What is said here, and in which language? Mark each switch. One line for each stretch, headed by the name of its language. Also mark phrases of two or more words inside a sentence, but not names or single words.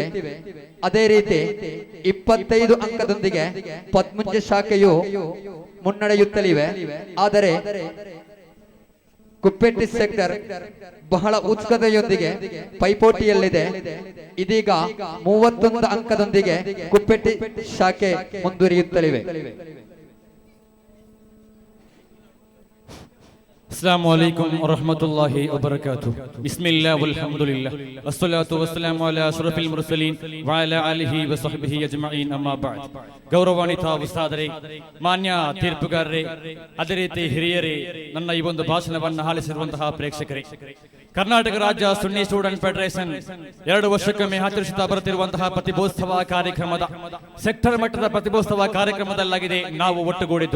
Kannada: ಅದೇ ರೀತಿ 25 ಅಂಕದೊಂದಿಗೆ ಪದ್ಮುಂಜ ಶಾಖೆಯು ಮುನ್ನಡೆಯುತ್ತಲಿವೆ. ಆದರೆ ಕುಪ್ಪೆಟ್ಟಿ ಸೆಕ್ಟರ್ ಬಹಳ ಉತ್ಸುಕತೆಯೊಂದಿಗೆ ಪೈಪೋಟಿಯಲ್ಲಿದೆ. ಇದೀಗ 31 ಅಂಕದೊಂದಿಗೆ ಕುಪ್ಪೆಟ್ಟಿ ಶಾಖೆ ಮುಂದುವರಿಯುತ್ತಲಿವೆ.
Arabic: السلام عليكم ورحمة الله وبركاته. بسم الله والحمد لله والصلاة والسلام على أشرف المرسلين وعلى آله وصحبه أجمعين أما بعد.
Kannada: ಗೌರವಾನ್ವಿತ ಉಸ್ತಾದರೇ, ಮಾನ್ಯ ತೀರ್ಪುಗಾರರೇ, ಅದೇ ರೀತಿ ಹಿರಿಯರೇ, ನನ್ನ ಈ ಒಂದು ಭಾಷಣವನ್ನು ಆಲಿಸಿರುವಂತಹ ಪ್ರೇಕ್ಷಕರೇ, ಕರ್ನಾಟಕ ರಾಜ್ಯ ಸುನ್ನಿ ಸ್ಟೂಡೆಂಟ್ ಫೆಡರೇಷನ್ 2 ವರ್ಷಕ್ಕೊಮ್ಮೆ ಆಚರಿಸುತ್ತಾ ಬರುತ್ತಿರುವಂತಹ ಪ್ರತಿಭೋತ್ಸವ ಕಾರ್ಯಕ್ರಮದ ಸೆಕ್ಟರ್ ಮಟ್ಟದ ಪ್ರತಿಭೋತ್ಸವ ಕಾರ್ಯಕ್ರಮದಲ್ಲಾಗಿದೆ ನಾವು ಒಟ್ಟುಗೂಡಿದ್ದು.